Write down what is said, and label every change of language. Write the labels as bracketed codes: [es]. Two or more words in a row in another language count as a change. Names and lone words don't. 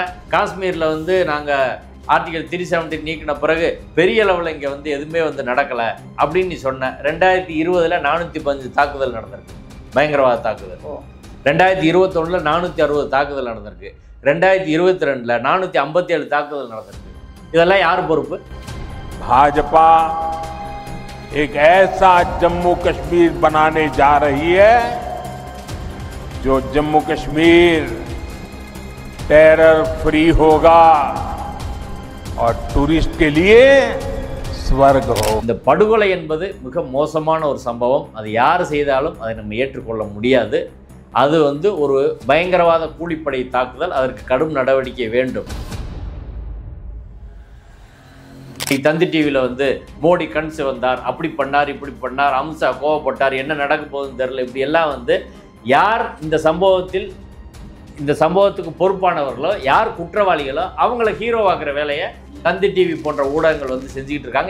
[ta] காஷ்மீரில் நாங்கள் ஆர்டிகல் 370 நீக்கின பிறகு பெரிய அளவில் இங்கே எதுவுமே நடக்கலை அப்படின்னு நீ சொன்ன. 2020 415 தாக்குதல் நடந்திருக்கு, பயங்கரவாத தாக்குதல். 2021 460 தாக்குதல் நடந்திருக்கு. 2022 457 தாக்குதல் நடந்திருக்கு. இதெல்லாம் யார் பொறுப்பு? [hi] भाजपा एक ऐसा जम्मू कश्मीर बनाने जा रही है जो जम्मू कश्मीर [en] terror free [hi] होगा और टूरिस्ट के लिए स्वर्ग हो. [ta] இந்த படுகொலை என்பது மிக மோசமான ஒரு சம்பவம். அது யார் செய்தாலும் அதை நம்ம ஏற்றுக்கொள்ள முடியாது. அது ஒரு பயங்கரவாத கூலிப்படை தாக்குதல். அதற்கு கடும் நடவடிக்கை வேண்டும். தந்தி டிவியில் மோடி கண் சிவந்தார், அப்படி பண்ணார், இப்படி பண்ணார், அமித்ஷா கோவப்பட்டார், என்ன நடக்க போகுதுன்னு தெரியல, இப்படி எல்லாம் யார் இந்த சம்பவத்துக்கு பொறுப்பானவர்களோ, யார் குற்றவாளிகளோ அவங்கள ஹீரோவாக்குற வேலையை தந்தி டிவி போன்ற ஊடகங்கள் செஞ்சுக்கிட்டு இருக்காங்க.